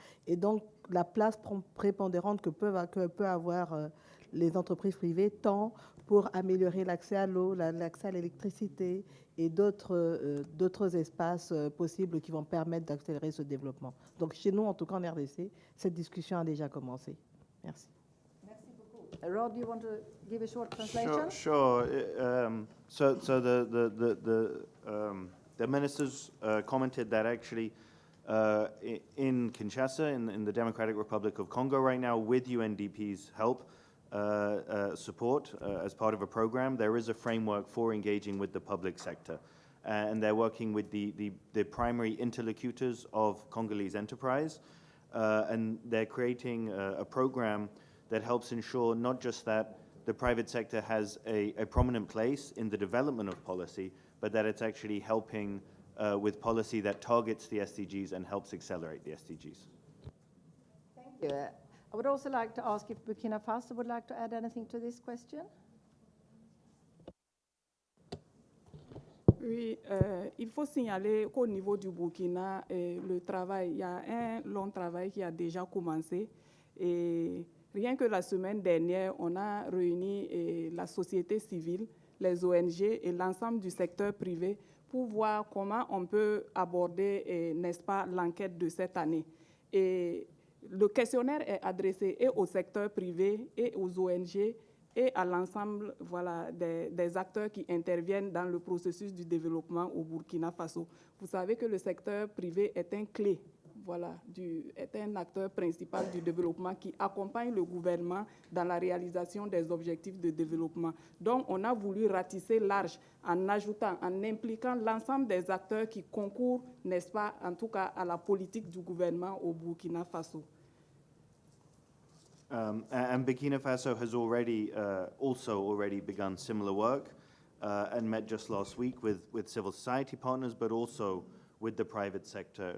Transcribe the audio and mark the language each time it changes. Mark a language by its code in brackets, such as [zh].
[fr] Et donc, la place prépondérante que peuvent avoir les entreprises privées, tant pour améliorer l'accès à l'eau, l'accès à l'électricité et d'autres espaces possibles qui vont permettre d'accélérer ce développement. Donc, chez nous, en tout cas en RDC, cette discussion a déjà commencé. Merci. Merci beaucoup. [en] Rod, do you want to give a short translation? Sure. So the ministers commented that actually in Kinshasa, in the Democratic Republic of Congo right now, with UNDP's help, support as part of a program, there is a framework for engaging with the public sector. And they're working with the primary interlocutors of Congolese enterprise. And they're creating a program that helps ensure not just that the private sector has a prominent place in the development of policy, but that it's actually helping with policy that targets the SDGs and helps accelerate the SDGs. Thank you. I would also like to ask if Burkina Faso would like to add anything to this question. [fr] Oui, il faut signaler qu'au niveau du Burkina, le travail, il y a un long travail qui a déjà commencé. Et rien que la semaine dernière, on a réuni la société civile, les ONG et l'ensemble du secteur privé pour voir comment on peut aborder, n'est-ce pas, l'enquête de cette année. Et le questionnaire est adressé et au secteur privé et aux ONG et à l'ensemble des acteurs qui interviennent dans le processus du développement au Burkina Faso. Vous savez que le secteur privé est un clé, est un acteur principal du développement qui accompagne le gouvernement dans la réalisation des objectifs de développement. Donc, on a voulu ratisser large en ajoutant, en impliquant l'ensemble des acteurs qui concourent, n'est-ce pas, en tout cas à la politique du gouvernement au Burkina Faso. [en] And Burkina Faso has already begun similar work and met just last week with civil society partners, but also with the private sector.